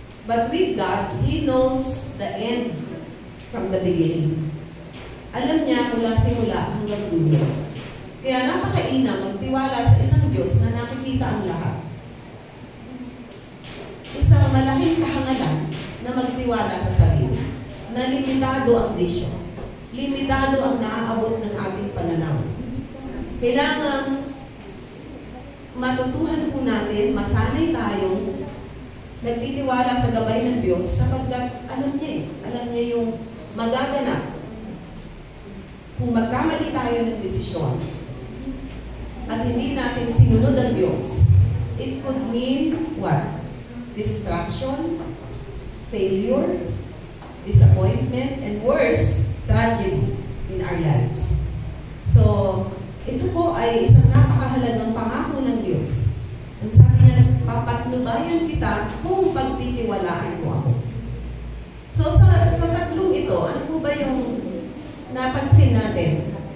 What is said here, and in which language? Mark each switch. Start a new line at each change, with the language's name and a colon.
English: But with God, He knows the end from the beginning.
Filipino: Alam niya mula simula hanggang dulo. Kaya napakainam magtiwala sa isang Diyos na nakikita ang lahat. Isang malaking kahangalan na magtiwala sa sarili. Na limitado ang vision. Limitado ang naaabot ng ating pananaw. Kailangan matutuhan po natin, masanay tayong nagtitiwala sa gabay ng Diyos sapagkat alam niya alam niya yung magaganap. Kung magkamali tayo ng desisyon at hindi natin sinunod ang Diyos,
English: it could mean what? Distraction, failure, disappointment, and worse, tragedy in our lives.
Filipino: So, ito po ay isang napakahalagang pangako ng Diyos. Ang sabi niya, papatnubayan kita kung pagtitiwalaan mo ako. So, sa tatlong ito, ano po ba yung napansin natin?